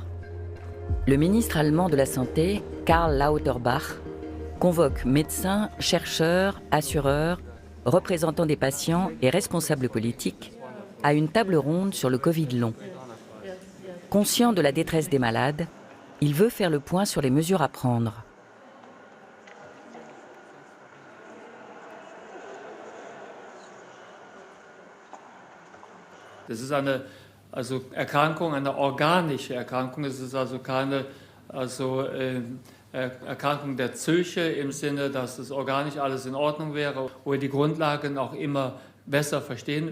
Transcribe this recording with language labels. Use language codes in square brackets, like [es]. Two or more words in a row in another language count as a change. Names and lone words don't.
[fr] Le ministre allemand de la Santé, Karl Lauterbach, convoque médecins, chercheurs, assureurs, représentants des patients et responsables politiques à une table ronde sur le Covid long. Conscient de la détresse des malades, il veut faire le point sur les mesures à prendre. [de] Das ist eine Erkrankung, eine organische Erkrankung. Es ist also keine Erkrankung der Psyche im Sinne, dass es organisch alles in Ordnung wäre, wo wir die Grundlagen auch immer besser verstehen.